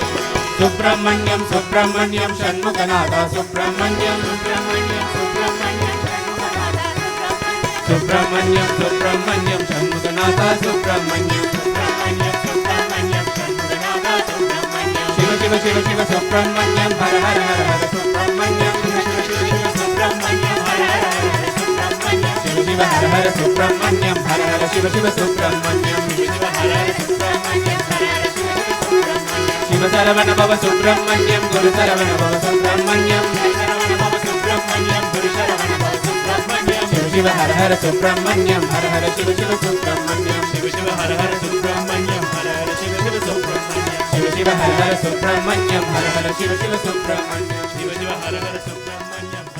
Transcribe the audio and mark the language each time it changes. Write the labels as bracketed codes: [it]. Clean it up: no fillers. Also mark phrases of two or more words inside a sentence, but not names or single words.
[ta] சுப்பிரமணியம் சுப்பிரமணியம் சண்முகநாதா சுப்பிரமணியம் சுப்பிரமணியம் சுப்பிரமணியம் சண்முகநாதா சுப்பிரமணியம் சிவ சிவ சிவ சிவ சுப்பிரமணியம் ஹர ஹர ஹர ஹர சுப்பிரமணியம் சிவ சிவ ஹர ஹர சுப்பிரமணியம் ஹர ஹர சிவ சிவ சுப்பிரமணியம் [sa] शिव सरवण भव सुब्रह्मण्यम गुरु सरवण भव सुब्रह्मण्यम शिव शिव हर हर सुब्रह्मण्यम हर हर शिव शिव सुब्रह्मण्यम शिव शिव हर हर सुब्रह्मण्यम हर हर शिव शिव सुब्रह्मण्यम शिव शिव हर हर सुब्रह्मण्यम हर हर शिव शिव सुब्रह्मण्यम शिव शिव हर हर सुब्रह्मण्यम